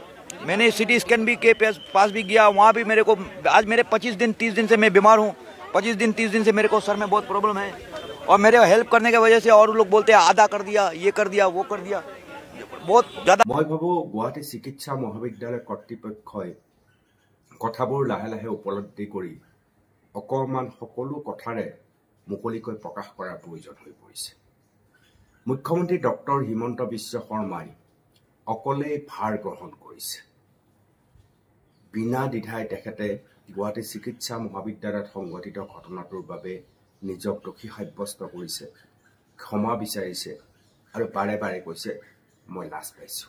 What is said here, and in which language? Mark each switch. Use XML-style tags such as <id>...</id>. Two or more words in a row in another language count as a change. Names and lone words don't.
<hi>मैंने सिटी स्कैन भी के पास भी गया, वहाँ भी मेरे को आज मेरे 25-30 दिन से मैं बीमार हूँ। 25-30 दिन से मेरे को सर में बहुत प्रॉब्लम है। और मेरे हेल्प करने की वजह से और लोग बोलते हैं आधा कर दिया, ये कर दिया, वो कर दिया, बहुत ज़्यादा।</hi> <as>মই ভাবোঁ গুৱাহাটী চিকিৎসা মহাবিদ্যালয় कर्तृपक्षই কথাবোৰ লাহে লাহে উপলব্ধি কৰি অকমান সকলো কথাৰে মুকলিকৈ প্ৰকাশ কৰাৰ প্ৰয়োজন হৈ পৰিছে। মুখ্যমন্ত্ৰী ডক্টৰ হিমন্ত বিশ্ব শৰ্মাই অকলেই ভাৰ গ্ৰহণ কৰিছে। বিনা দ্বিধাই তেখেতে গুৱাহাটী চিকিৎসা মহাবিদ্যালয়ত সংঘটিত ঘটনাটোৰ বাবে নিজক দোষী সাব্যস্ত কৰিছে, ক্ষমা বিচাৰিছে আৰু বাৰে বাৰে কৈছে মই লাজ পাইছোঁ।</as>